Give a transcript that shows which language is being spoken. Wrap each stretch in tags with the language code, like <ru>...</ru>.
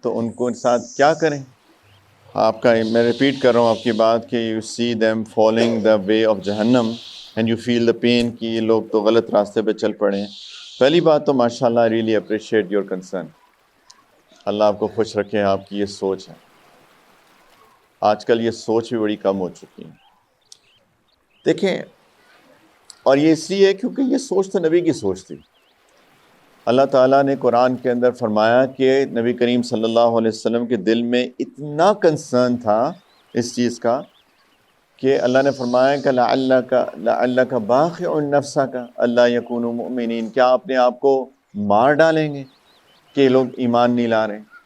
<ur>تو ان کو ساتھ کیا کریں؟ آپ کا، میں ریپیٹ کر رہا ہوں آپ کی بات، کہ</ur> <en>you see them following the way of</en> <ur>جہنم</ur> <en>and you feel the pain،</en> <ur>کہ یہ لوگ تو غلط راستے پہ چل پڑے ہیں. پہلی بات تو ماشاءاللہ</ur> <en>I really appreciate your concern.</en> <ur>اللہ آپ کو خوش رکھے. آپ کی یہ سوچ ہے. آج کل یہ سوچ بھی بڑی کم ہو چکی ہے. دیکھیں، اور یہ اس لیے کیونکہ یہ سوچ تو نبی کی سوچ تھی. اللہ تعالیٰ نے قرآن کے اندر فرمایا کہ نبی کریم صلی اللہ علیہ وسلم کے دل میں اتنا کنسرن تھا اس چیز کا کہ اللہ نے فرمایا کہ</ur> <ar>لعلک باخع نفسک الا یکونوا مؤمنین،</ar> <ur>کیا اپنے آپ کو مار ڈالیں گے کہ لوگ ایمان نہیں لا رہے.</ur>